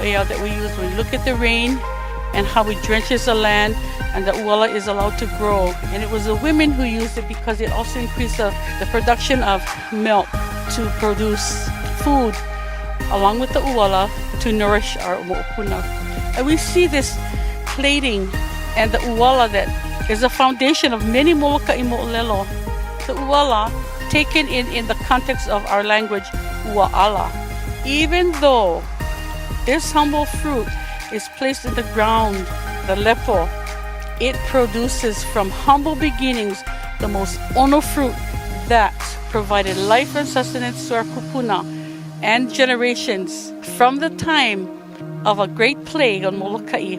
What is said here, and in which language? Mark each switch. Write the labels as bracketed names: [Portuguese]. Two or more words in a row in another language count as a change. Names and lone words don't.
[English] When we look at the rain, and how it drenches the land and the uala is allowed to grow. And it was the women who used it because it also increased the production of milk to produce food along with the uala to nourish our moʻopuna. And we see this plating and the uala that is the foundation of many Molokaʻi moʻolelo. The uala, taken in the context of our language, uaala. Even though this humble fruit is placed in the ground, the lepo, it produces from humble beginnings the most ono fruit that provided life and sustenance to our kupuna and generations from the time of a great plague on Molokaʻi.